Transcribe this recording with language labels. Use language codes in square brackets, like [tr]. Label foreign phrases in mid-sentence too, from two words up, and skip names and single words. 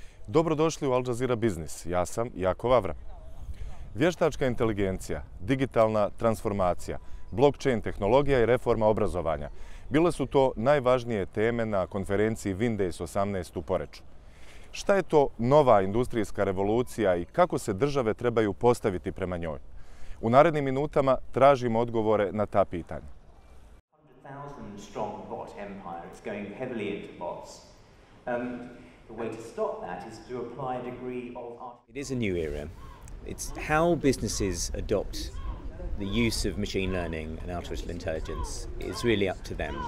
[bs] Dobrodošli u Jazeera Business, ja sam Jako Vavra. Vještačka inteligencija, digitalna transformacija, blockchain tehnologija i reforma obrazovanja bile su to najvažnije teme na konferenciji Windows 18 u Poreču. Šta je to nova industrijska revolucija i kako se države trebaju postaviti prema njoj? U narednim minutama tražimo odgovore na ta pitanja. [en] The way to stop that is to apply a degree of... It is a new era. It's how businesses adopt the use of machine learning and artificial intelligence is really up to them.